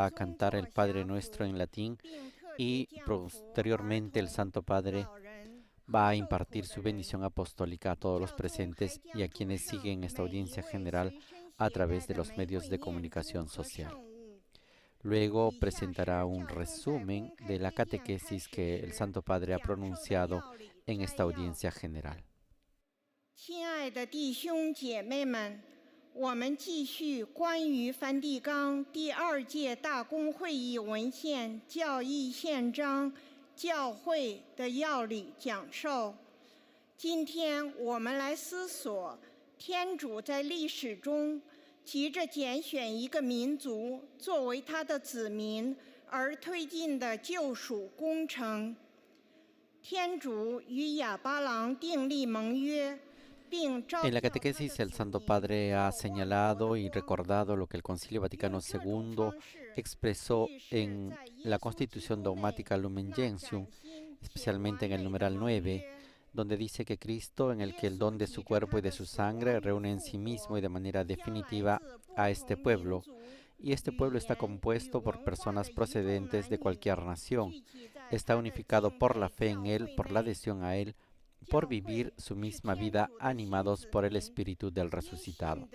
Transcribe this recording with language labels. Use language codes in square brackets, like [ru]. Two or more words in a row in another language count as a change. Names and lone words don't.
[es] a cantar el Padre Nuestro en latín y posteriormente el Santo Padre va a impartir su bendición apostólica a todos los presentes y a quienes siguen esta audiencia general a través de los medios de comunicación social. Luego presentará un resumen de la catequesis que el Santo Padre ha pronunciado en esta audiencia general. [zh] 我们继续关于梵蒂冈第2届大公会议文献教义宪章教会的要理讲授。今天我们来思索天主在历史中急着拣选一个民族作为他的子民而推进的救赎工程。天主与亚巴郎订立盟约。 [es] En la catequesis, el Santo Padre ha señalado y recordado lo que el Concilio Vaticano II expresó en la Constitución Dogmática Lumen Gentium, especialmente en el numeral 9, donde dice que Cristo, en el que el don de su cuerpo y de su sangre reúne en sí mismo y de manera definitiva a este pueblo, y este pueblo está compuesto por personas procedentes de cualquier nación, está unificado por la fe en Él, por la adhesión a Él, por vivir su misma vida animados por el Espíritu del resucitado.